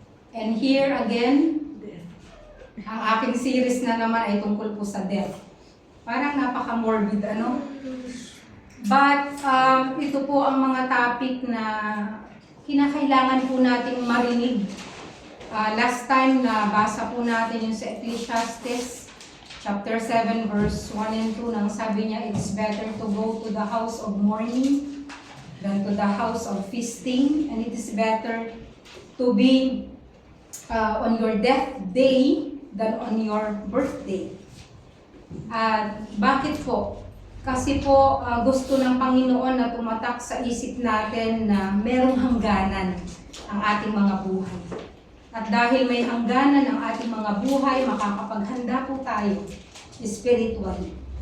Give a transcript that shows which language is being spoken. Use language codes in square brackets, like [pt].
[en] And here again, [tl] ang aking series na naman ay tungkol po sa death. Parang napaka-morbid, ano? But ito po ang mga topic na kinakailangan po nating marinig. [en] Last time [tl] na basa po natin yung sa [en] Ecclesiastes chapter 7 verse 1 and 2 [tl] nang sabi niya, [en] it's better to go to the house of mourning than to the house of feasting, and it is better to be on your death day than on your birthday. [tl] Bakit po? Kasi po gusto ng Panginoon na tumatak sa isip natin na merong hangganan ang ating mga buhay. At dahil may hangganan ang ating mga buhay, makakapaghanda po tayo spiritually.